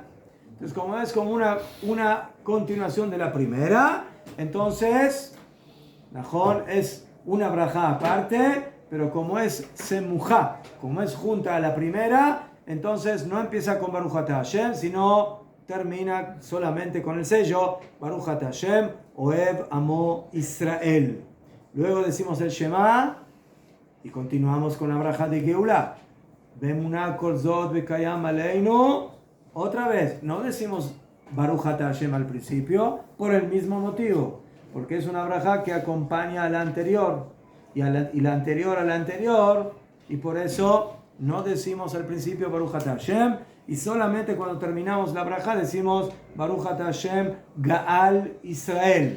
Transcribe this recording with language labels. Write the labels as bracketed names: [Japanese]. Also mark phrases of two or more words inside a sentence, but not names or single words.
[Spanish] Entonces, como es como una continuación de la primera, entonces Najón es una braja aparte, pero como es semujá, como es junta a la primera, entonces no empieza con [Hebrew] ברוך אתה השם, [Spanish] sino termina solamente con el sello [Hebrew] ברוך אתה השם, אוהב עמו ישראל. [Spanish] Luego decimos el Shema y continuamos con la braja de Geulah. [Hebrew] באמונה כל זאת וקיים עלינו. [Spanish] Otra vez, no decimos [Hebrew] ברוך אתה השם [Spanish] al principio por el mismo motivo, porque es una braja que acompaña a la anterior y la anterior a la anterior, y por eso no decimos al principio [Hebrew] ברוך אתה השם, [Spanish] y solamente cuando terminamos la braja decimos [Hebrew] ברוך אתה השם גאל ישראל.